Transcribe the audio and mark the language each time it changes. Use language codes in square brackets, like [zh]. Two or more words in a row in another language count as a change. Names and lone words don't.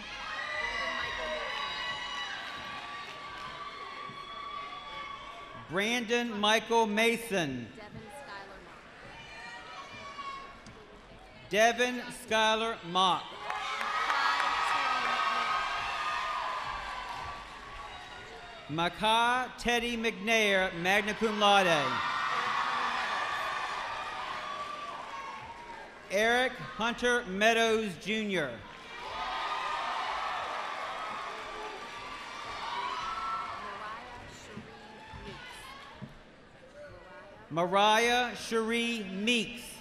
[en] Brandon Michael Mason. Devin Schuyler Mock. Makai Teddy McNair, [la] magna cum laude. [en] Eric Hunter Meadows, Jr. Mariah Cherie Meeks.